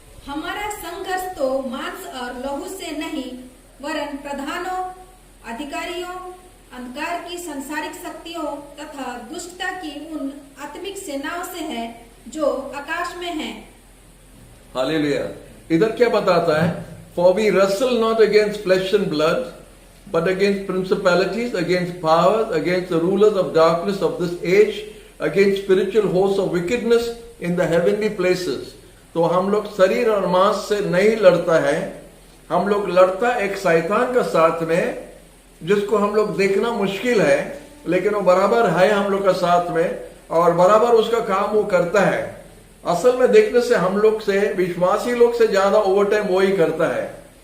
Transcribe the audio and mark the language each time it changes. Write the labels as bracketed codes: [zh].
[hi] हमारा संघर्ष तो मांस और लहू से नहीं, वरन प्रधानों, अधिकारियों, अंधकार की संसारिक शक्तियों तथा दुष्टता की उन आत्मिक सेनाओं से है जो आकाश में हैं। हालेलुया। इधर क्या बताता है? [en] For we wrestle not against flesh and blood, but against principalities, against powers, against the rulers of darkness of this age, against spiritual hosts of wickedness in the heavenly places. [hi] तो हम लोग शरीर और मांस से नहीं लड़ता है, हम लोग लड़ता एक शैतान का साथ में, जिसको हम लोग देखना मुश्किल है, लेकिन वो बराबर है हम लोग का साथ में और बराबर उसका काम वो करता है। असल में देखने से हम लोग से, विश्वासी लोग से ज्यादा ओवर टाइम वो ही करता है।